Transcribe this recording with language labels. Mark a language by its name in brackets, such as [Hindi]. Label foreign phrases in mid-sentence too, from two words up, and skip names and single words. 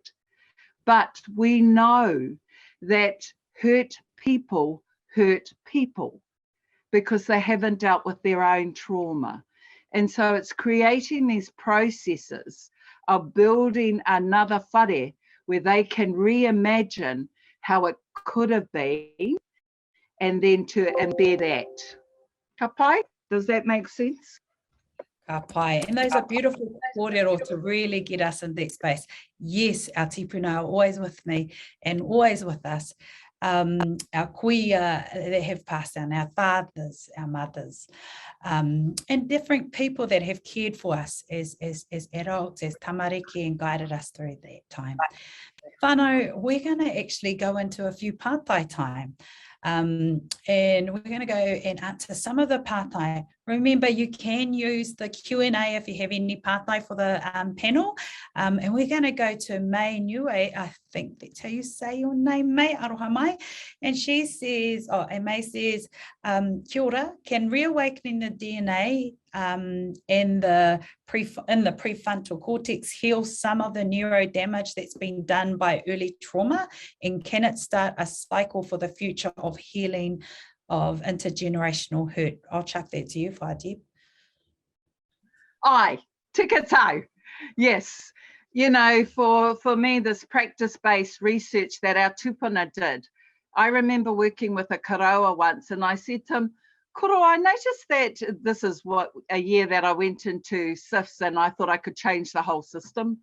[English] But we know that hurt people because they haven't dealt with their own trauma. And so it's creating these processes of building another whare where they can reimagine how it could have been and then to embed that. [Māori] Ka pai? [English] Does that make sense? [Māori] Ka pai. [English] And those are beautiful kōrero to really get us in that space. Yes, our tipuna are always with me and always with us. Our kuia that have passed on, our fathers, our mothers, and different people that have cared for us as adults, as tamariki, and guided us through that time. Whānau, we're going to actually go into a few pātai time. And we're going to go and answer some of the pātai. Remember, you can use the Q&A if you have any pātai for the panel. And we're going to go to Mai Niue, I think that's how you say your name, [Māori] Mai, aroha mai. [English] And she says, and Mai says, [Māori] kia ora, [English] can reawakening the DNA in the prefrontal cortex heal some of the neuro damage that's been done by early trauma? And can it start a cycle for the future of healing of intergenerational hurt? I'll chuck that to you, Whaideb. [Māori] Ai, tika tau. [English] Yes. You know, for me, this practice-based research that our tupuna did, I remember working with a karaua once and I said to him, Koro, I noticed that this is a year that I went into SIFs and I thought I could change the whole system.